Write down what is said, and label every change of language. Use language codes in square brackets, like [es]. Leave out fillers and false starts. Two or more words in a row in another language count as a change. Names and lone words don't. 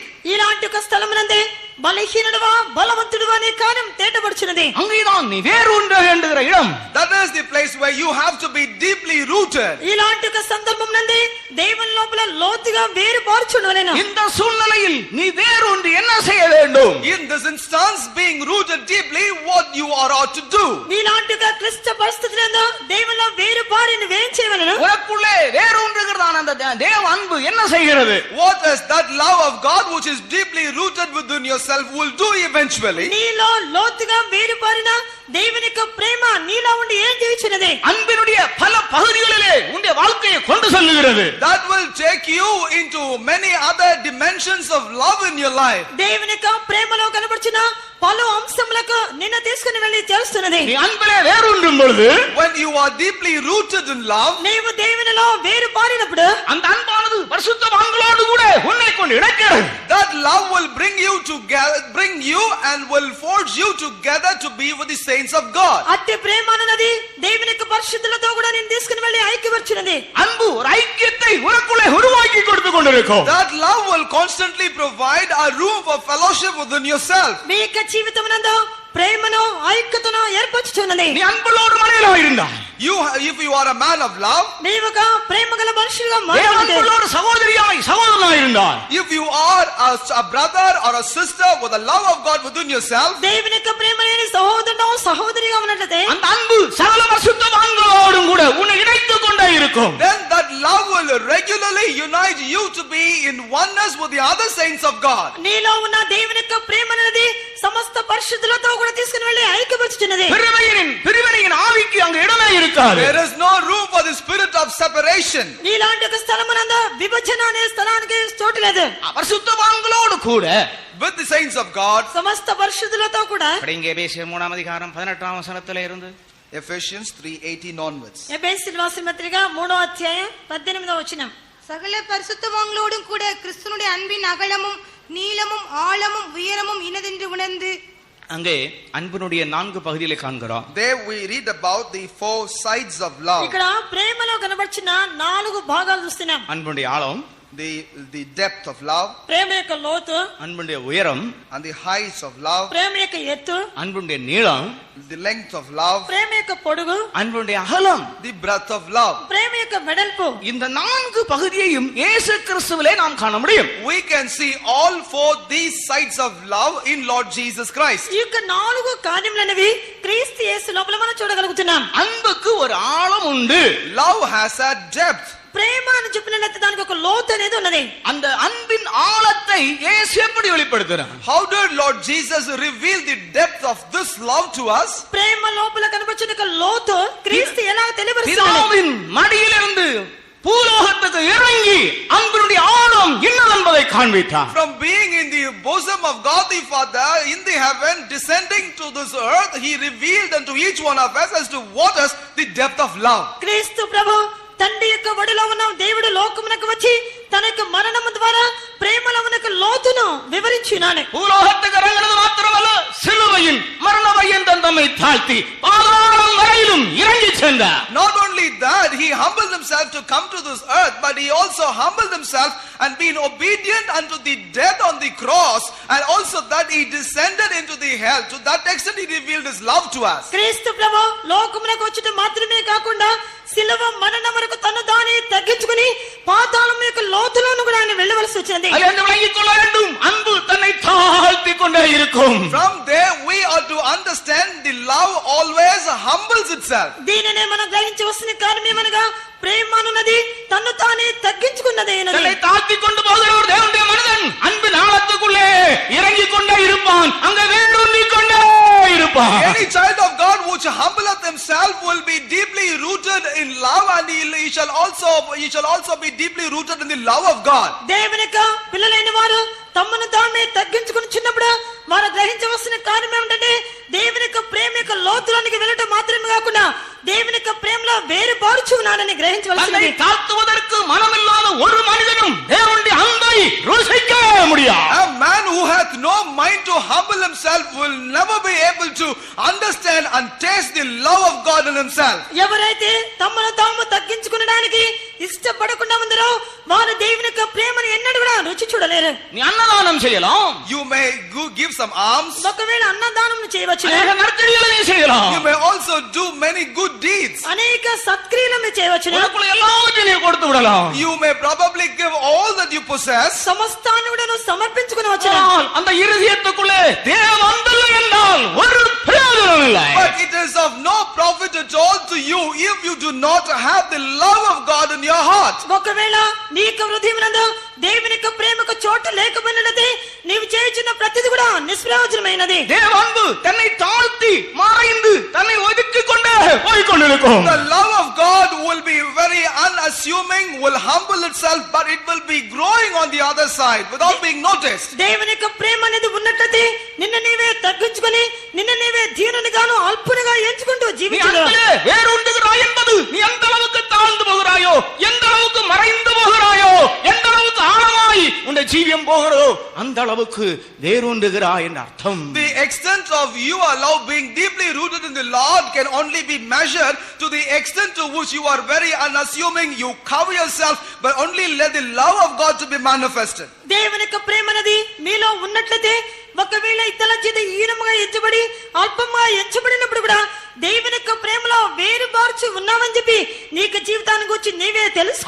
[te] ఇలాంటి ఒక స్థలమునందే బలహీనుడువా బలవంతుడువా అనే కారణం తేటపడుచున్నది. [ta] அங்கேதான் நீ வேரூன்ற வேண்டுகிற இடம். [en] That is the place where you have to be deeply rooted. [te] ఇలాంటి ఒక సందర్భం నందే దేవుని లోపల లోతుగా వేరు పార్చుండవలేను. [ta] இந்த சூழ்நிலையில் நீ வேரூன்றி என்ன செய்ய வேண்டும்? [en] In this instance, being rooted deeply, what you are ought to do. [te] ఇలాంటి ఒక క్లిష్ట పరిస్థితులలో దేవునిలో వేరు పారి నువ్వేం చేయవలెను? [ta] உனக்குள்ளே வேரூன்றுகிறதான அந்த தேவ அன்பு என்ன செய்கிறது? [en] What is that love of God which is deeply rooted within yourself will do eventually? [te] నీలో లోతుగా వేరు పారిన దేవుని యొక్క ప్రేమ నీలో ఉండి ఏం చేయుచున్నది? [ta] அன்பினுடைய பல பகுதிகளிலே உன்னுடைய வாழ்க்கையை கொண்டு செல்லுகிறது. [en] That will take you into many other dimensions of love in your life. [te] దేవుని యొక్క ప్రేమలో కనబడుచున్న పలు అంశములకు నిన్ను తీసుకుని వెళ్ళి చేస్తున్నది. [ta] நீ அன்பிலே வேரூன்றும் பொழுது, [en] When you are deeply rooted in love, [te] నీవు దేవునిలో వేరు పారినప్పుడు [ta] அந்த అన్பானது பரிசுத்தவான்களோடு கூட உன்னை கொண்டு இணைக்கிறது. [en] that love will bring you and will forge you together to be with the saints of God. [te] అట్టి ప్రేమ అన్నది దేవుని యొక్క పరిశుద్ధులతో కూడా నిన్ను తీసుకుని వెళ్ళి ఐక్యపరచున్నది. [ta] அன்பு ஒரு ஐக்கியத்தை உனக்குள்ளே உருவாக்கி கொடுத்து கொண்டிருக்கும். [en] That love will constantly provide a room for fellowship within yourself. [te] మీ యొక్క జీవితమునందు ప్రేమను ఐక్యతను ఏర్పరచుచున్నది. [ta] நீ அன்புள்ளோடு மனையிலா இருந்தாய், [en] If you are a man of love, [te] నీవు ఒక ప్రేమగల మనుషులుగా [ta] நீ [te] మారవచ్చు. [ta] அன்புள்ளோடு சகோதரியாய் சகோதரனாய் இருந்தாய், [en] if you are a brother or a sister with the love of God within yourself, [te] దేవుని యొక్క ప్రేమ లేని సహోదరుడు సహోదరిగా ఉన్నట్లయితే [ta] அந்த அன்பு சகல பரிசுத்தவான்களோடும் கூட உன்னை இணைத்துக் கொண்டே இருக்கும். [en] then that love will regularly unite you to be in oneness with the other saints of God. [te] నీలో ఉన్న దేవుని యొక్క ప్రేమ అనేది సమస్త పరిశుద్ధులతో కూడా తీసుకుని వెళ్ళి ఐక్యపరచుచున్నది. [ta] பிரிவினையின் ஆவிக்கு அங்கு இடமே இருக்காது. [en] There is no room for the spirit of separation. [te] నీలాంటి ఒక స్థలమునందు విభజన అనే స్థలానికి చోటు లేదు. [ta] பரிசுத்தவான்களோடு கூட [en] With the saints of God, [te] సమస్త పరిశుద్ధులతో కూడా [ta] அப்படிங்க எபேசியர் 3ஆம் அதிகாரம் 18ஆம் வசனத்திலே இருந்து [en] Ephesians 3:18 onwards. [te] ఎబేసీయుల రాసిన పత్రిక 3వ అధ్యాయం 18వ వచనం. [ta] சகல பரிசுத்தவான்களோடும் கூட கிறிஸ்துனுடைய அன்பின் அகலமும் நீளமும் ஆழமும் உயரமும் இனதென்று உணர்ந்து அங்கே அன்பினுடைய 4 பகுதிகளை காண்கிறோம். [en] There we read about the 4 sides of love. [te] ఇక్కడ ప్రేమలో కనబడిన 4 భాగాలు చూస్తున్నాం. [ta] அன்புடைய ஆழம், [en] The depth of love, [te] ప్రేమ యొక్క లోతు, [ta] அன்புடைய உயரம், [en] and the heights of love, [te] ప్రేమ యొక్క ఎత్తు, [ta] அன்புடைய நீளம், [en] the length of love, [te] ప్రేమ యొక్క పొడుగు, [ta] அன்புடைய அகலம், [en] the breadth of love. [te] ప్రేమ యొక్క వెడల్పు. [ta] இந்த 4 பகுதியையும் இயேசு கிறிஸ்துவிலே நாம் காண முடியும். [en] We can see all 4 these sides of love in Lord Jesus Christ. [te] ఈ యొక్క 4 కార్యములనేవి క్రీస్తు యేసు లోపల మనం చూడగలుగుతున్నాం. [ta] அன்புக்கு ஒரு ஆழம் உண்டு. [en] Love has a depth. [te] ప్రేమ అని చెప్పినట్లయితే దానికి ఒక లోతు అనేది ఉన్నది. [ta] அந்த அன்பின் ஆழத்தை இயேசு எப்படி வெளிப்படுத்துறார்? [en] How did Lord Jesus reveal the depth of this love to us? [te] ప్రేమ లోపల కనబడిన ఒక లోతు క్రీస్తు ఎలా తెలియపరుస్తున్నాడు? [ta] பிதாவின் மடியிலிருந்து பூலோகத்துக்கு இறங்கி அன்பினுடைய ஆழம் என்னவென்பதை காண்பித்தார். [en] From being in the bosom of God the Father in the heaven, descending to this earth, he revealed unto each one of us as to what is the depth of love. [te] క్రీస్తు ప్రభు తండ్రి యొక్క ఒడిలో ఉన్న దేవుడు లోకమునకు వచ్చి తన యొక్క మరణము ద్వారా ప్రేమలో ఉన్న లోతును వివరించినాడు. [ta] பூலோகத்துக்கு இறங்கினது மாத்திரமல்ல, சிலுவையின் மரண பரியந்தம் தம்மை தாழ்த்தி பாதாளம் வரையிலும் இறங்கி சென்றார். [en] Not only that, he humbled himself to come to this earth, but he also humbled himself and been obedient unto the death on the cross, and also that he descended into the hell. To that extent he revealed his love to us. [te] క్రీస్తు ప్రభు లోకమునకు వచ్చుట మాత్రమే కాకుండా శిలువ మరణం వరకు తను దాని తగ్గించుకుని పాతాళం యొక్క లోతులోను కూడా ఆయన వెళ్ళవలసి వచ్చింది. [ta] அதிலிருந்து விளங்கிக் கொள்ள வேண்டும், அன்பு தன்னை தாழ்த்திக் கொண்டே இருக்கும். [en] From there we are to understand the love always humbles itself. [te] దీనినే మనం గ్రహించవలసిన కారణం ఏమనగా ప్రేమ అన్నది తను తానే తగ్గించుకున్నదే. [ta] தன்னை தாழ்த்திக் கொண்டு போகிற ஒரு தேவனுடைய மனிதன் அன்பின் ஆழத்துக்குள்ளே இறங்கிக் கொண்டே இருப்பான், அங்க வேரூன்றிக் கொண்டே இருப்பான். [en] Any child of God which humbleth himself will be deeply rooted in love, and he shall also be deeply rooted in the love of God. [te] దేవుని యొక్క పిల్లలైన వారు తమను తామే తగ్గించుకుని చిన్నప్పుడు వారు గ్రహించవలసిన కారణం ఏమిటంటే దేవుని యొక్క ప్రేమ యొక్క లోతులోనికి వెళ్ళటం మాత్రమే కాకుండా దేవుని యొక్క ప్రేమలో వేరుపారుచు ఉన్నానని గ్రహించవలసినది. [ta] தாழ்த்துவதற்கு மனமில்லாத ஒரு மனிதனும் தேவனுடைய அன்பை ருசிக்க முடியாது. [en] A man who hath no mind to humble himself will never be able to understand and taste the love of God in himself. [te] ఎవరైతే తమను తాము తగ్గించుకునడానికి ఇష్టపడకుండా ఉందరో వారు దేవుని యొక్క ప్రేమను ఎన్నడూ కూడా రుచి చూడలేరు. [ta] நீ அன்னதானம் செய்யலாம், [en] You may give some alms. [te] ఒకవేళ అన్నదానం చేయవచ్చు, [ta] அநேக நற்கிரியைகளை நீ செய்யலாம், [en] You may also do many good deeds. [te] అనేక సత్క్రియలను చేయవచ్చు, [ta] உனக்குள்ள எல்லாவற்றையும் நீ கொடுத்து விடலாம். [en] You may probably give all that you possess. [te] సమస్తాన్ని కూడా నువ్వు సమర్పించుకునవచ్చు. [ta] ஆனால் அந்த இருதயத்துக்குள்ளே தேவ அன்பில்லை என்றால் ஒரு பிரயோஜனம் இல்லை. [en] But it is a of no profit at all to you if you do not have the love of God in your heart. [te] ఒకవేళ నీకు హృదయమునందు దేవుని యొక్క ప్రేమకు చోటు లేకపోయినట్లయితే నీవు చేయుచున్న ప్రతిది కూడా నిష్ప్రయోజనమైనది. [ta] தேவ அன்பு தன்னை தாழ்த்தி மறைந்து தன்னை ஒதுக்கிக் கொண்டே போய்க் கொண்டிருக்கும். [en] The love of God will be very unassuming, will humble itself, but it will be growing on the other side without being noticed. [te] దేవుని యొక్క ప్రేమ అనేది ఉన్నట్లయితే నిన్ను నీవే తగ్గించుకొని నిన్ను నీవే దీనునిగాను అల్పునిగా ఎంచుకుంటూ [ta] நீ [te] జీవించడం. [ta] அன்பிலே வேரூன்றுகிறாய் என்பது நீ எந்த அளவுக்கு தாழ்ந்து போகிறாயோ, எந்த அளவுக்கு மறைந்து போகிறாயோ, எந்த அளவுக்கு ஆழமாய் உன்னுடைய ஜீவியம் போகிறதோ அந்த அளவுக்கு வேரூன்றுகிறாய் என்ற அர்த்தம். [en] The extent of you love being deeply rooted in the Lord can only be measured to the extent to which you are very unassuming, you cover yourself, but only let the love of God to be manifested. [te] దేవుని యొక్క ప్రేమ అనేది మీలో ఉన్నట్లయితే ఒకవేళ ఇతరుల చేత హీనముగా ఎంచబడి అల్పంగా ఎంచబడినప్పుడు కూడా దేవుని యొక్క ప్రేమలో వేరు బార్చి ఉన్నామని చెప్పి నీకు జీవితాన్ని గురించి నీవే తెలుసుకుంటూ